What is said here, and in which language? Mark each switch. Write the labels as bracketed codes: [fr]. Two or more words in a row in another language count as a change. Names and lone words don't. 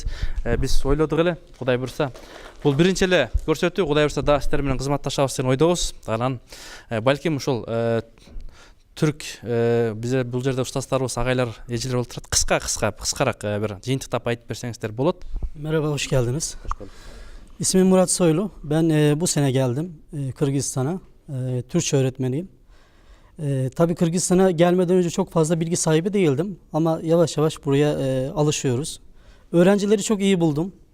[ky] Биз ойлодук эле, Кудай буйрса, бул биринчи эле көрсөтүү, Кудай буйрса дагы сиздер менен кызматташабыз деген ойдобуз. Анан балким ушул түрк бизе бул жерде устаздарыбыз, агайлар, эжелер болуп турат. Кыскараак бир жыйынтыктап айтып берсеңиздер болот. [tr] Merhaba, hoş geldiniz. İsmim Murat Soylu. Ben bu sene geldim Kırgızistan'a. Türkçe öğretmeniyim. Tabii Kırgızistan'a gelmeden önce çok fazla bilgi sahibi değildim. Ama yavaş yavaş buraya alışıyoruz. Öğrencileri çok iyi buldum.